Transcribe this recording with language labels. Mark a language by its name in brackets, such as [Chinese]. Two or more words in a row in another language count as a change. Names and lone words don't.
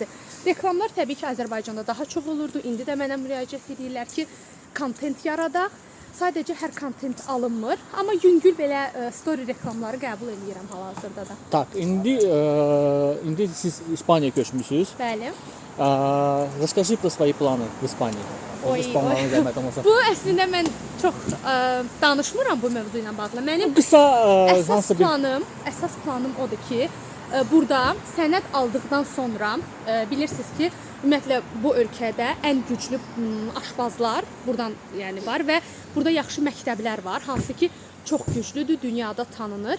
[Azerbaijani] Reklamlar təbii ki, Azərbaycanda daha çox olurdu. İndi də mənə müraciət edirlər ki, kontent yaradaq. Sadəcə hər kontent alınmır, amma yüngül belə story reklamları qəbul edirəm hal-hazırda da. Tak, indi siz İspaniyaya köçmüsünüz. Bəli. [Russian] Расскажи про свои планы в Испании. [Azerbaijani] Bu əslində mən çox danışmıram bu mövzu ilə bağlı. Mənim Qısa əsas planım odur ki, burada sənəd aldıqdan sonra bilirsiniz ki, ümumiyyətlə bu ölkədə ən güclü aşbazlar buradan yəni var və burada yaxşı məktəblər var, hansı ki çox güclüdür, dünyada tanınır.